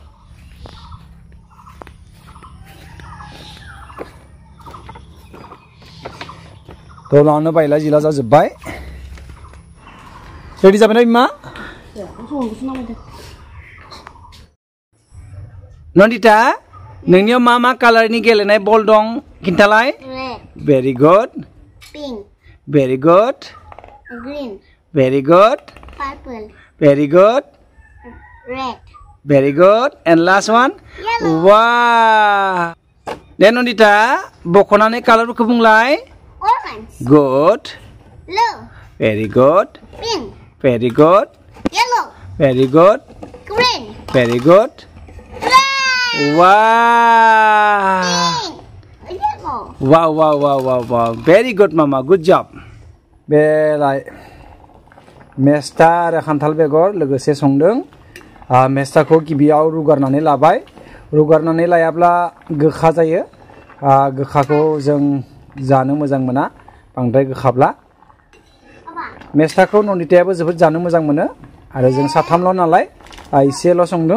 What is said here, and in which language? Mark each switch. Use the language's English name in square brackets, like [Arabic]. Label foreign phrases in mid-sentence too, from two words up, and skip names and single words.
[Bodo] दलानो बायला जिला जाजोब्बाय। रेडि जाबाय ना बिमा? नन्दिता नोंनियाव मा कालारनि गेलेनाय बल दं खिन्थालाय? [English] very good. very good. Very good. Purple. Very good. Red. Very good. And last one? Yellow. Wow. [Bodo] Then Nondita, bokonane colorku bunglai? [English] Orange. Good. Blue. Very good. Pink. Very good. Yellow. Very good. Green. Very good. Red. Wow. Pink. Yellow. Wow. Very good, Mama. Good job. Belai. [Bodo] मेस्टा आरो खान्थाल बेगर लोगोसे संदों। मेस्टाखौ गिबियाव रुगारनानै लाबाय। रुगारनानै लायाब्ला गोखा जायो। गोखाखौ जों जानो मोजां मोना बांद्राय गोखाब्ला। मेस्टाखौ नन्दितायाबो जोबोद जानो मोजां मोनो आरो जों साथामल' नालाय एसेल' संदों।